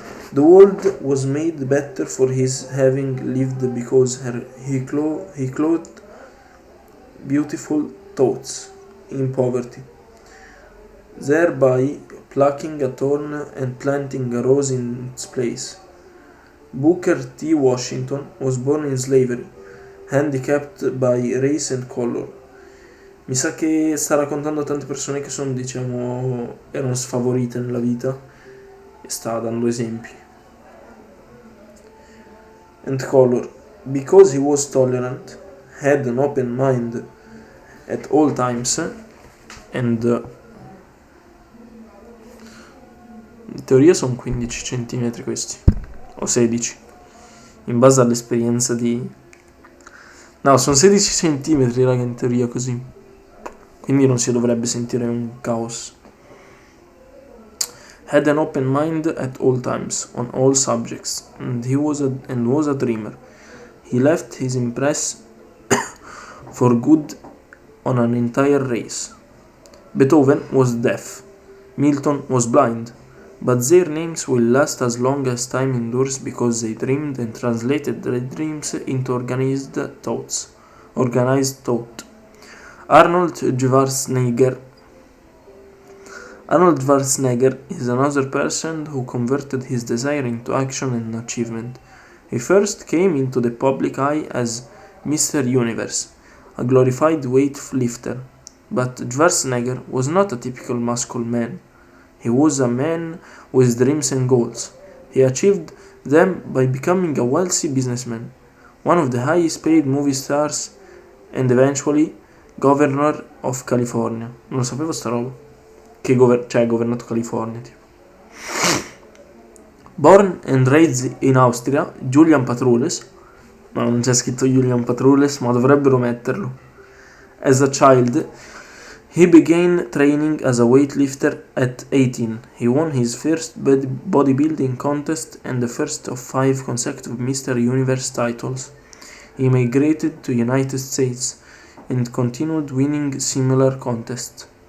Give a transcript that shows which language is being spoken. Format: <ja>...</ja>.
<en>The world was made better for his having lived because he clothed beautiful thoughts in poverty, thereby plucking a thorn and planting a rose in its place. Booker T. Washington was born in slavery, handicapped by race and color.</en> <it>Mi sa che sta raccontando tante persone che sono, erano sfavorite nella vita e sta dando esempi.</it> <en>And color. Because he was tolerant, had an open mind at all times, and</en> <it>in teoria sono 15 cm questi, o 16, in base all'esperienza di... No, sono 16 cm, raga, in teoria così. Quindi non si dovrebbe sentire un caos.</it> <en>Had an open mind at all times, on all subjects, and was a dreamer. He left his impress for good on an entire race. Beethoven was deaf. Milton was blind. But their names will last as long as time endures because they dreamed and translated their dreams into organized thought. Arnold Schwarzenegger is another person who converted his desire into action and achievement. He first came into the public eye as Mr. Universe, a glorified weightlifter. But Schwarzenegger was not a typical muscle man. He was a man with dreams and goals. He achieved them by becoming a wealthy businessman, one of the highest paid movie stars, and eventually Governor of California.</en> <it>Non lo sapevo sta roba. Che ha governato California, tipo.</it> <en>Born and raised in Austria, Julian Patrules.</en> <it>No, non c'è scritto Julian Patrules, ma dovrebbero metterlo.</it> <en>As a child, he began training as a weightlifter at 18. He won his first bodybuilding contest and the first of 5 consecutive Mr. Universe titles. He migrated to United States and continued winning similar contests.</en>